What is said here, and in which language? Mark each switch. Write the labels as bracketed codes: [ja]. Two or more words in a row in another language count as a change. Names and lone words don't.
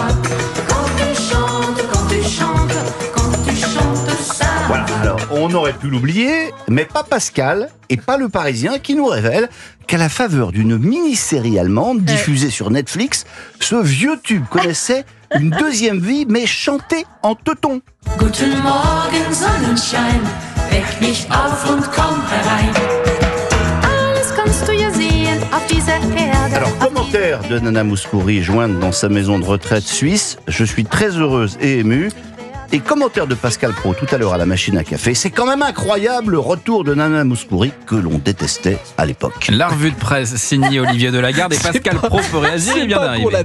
[fr] Quand tu chantes ça. Voilà, alors on aurait pu l'oublier, mais pas Pascal et pas le Parisien qui nous révèle qu'à la faveur d'une mini-série allemande diffusée sur Netflix, ce vieux tube connaissait une deuxième vie, mais chantée en teuton. [de] Guten Morgen, Sonnenschein, weck mich auf und komm herein. [fr] Alors, commentaire de Nana Mouskouri, jointe dans sa maison de retraite suisse. Je suis très heureuse et émue. Et commentaire de Pascal Praud tout à l'heure à la machine à café. C'est quand même incroyable le retour de Nana Mouskouri que l'on détestait à l'époque. La revue de presse signée Olivier Delagarde et Pascal Praud peut réagir, il vient d'arriver.